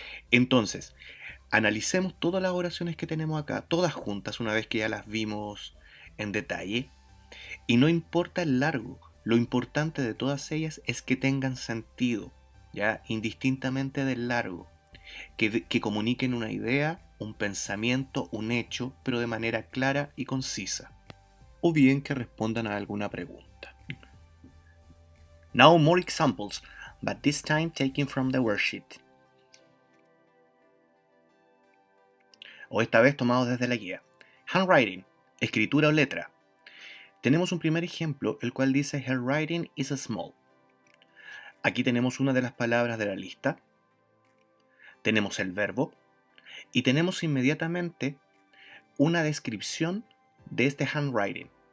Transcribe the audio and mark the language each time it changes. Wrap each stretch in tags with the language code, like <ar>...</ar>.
<es>Entonces, analicemos todas las oraciones que tenemos acá, todas juntas, una vez que ya las vimos en detalle, y no importa el largo, lo importante de todas ellas es que tengan sentido, ya indistintamente del largo, que comuniquen una idea, un pensamiento, un hecho, pero de manera clara y concisa, o bien que respondan a alguna pregunta.</es> <en>Now more examples, but this time taken from the worksheet.</en> <es>O esta vez tomados desde la guía. Handwriting, escritura o letra. Tenemos un primer ejemplo, el cual dice</es> <en>her writing is small.</en> <es>Aquí tenemos una de las palabras de la lista, tenemos el verbo y tenemos inmediatamente una descripción de este handwriting.</es>